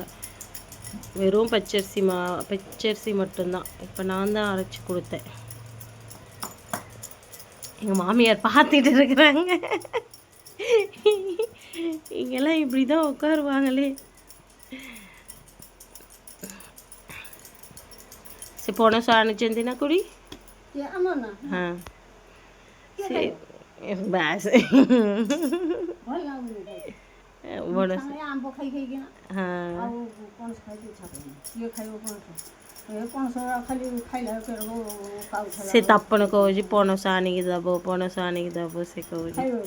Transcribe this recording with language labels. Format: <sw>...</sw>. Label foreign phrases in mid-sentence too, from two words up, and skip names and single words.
<ta>வெறும் பச்சரிசி மட்டும்தான். இப்போ நான் தான் அரைச்சி கொடுத்தேன். எங்கள் மாமியார் பார்த்துட்டு இருக்கிறாங்க. இங்கெல்லாம் இப்படி தான் உட்காருவாங்களே.</ta> <or>ସେ ପଣସ ଆଣିଛନ୍ତି ନା କୁଡ଼ି? ହଁ ସେ ବାସ୍ ସେ ତାପଣ କହୁଛି ପଣସ ଆଣିକି ଦେବ, ପଣସ ଆଣିକି ଦେବ ସେ କହୁଛି।</or>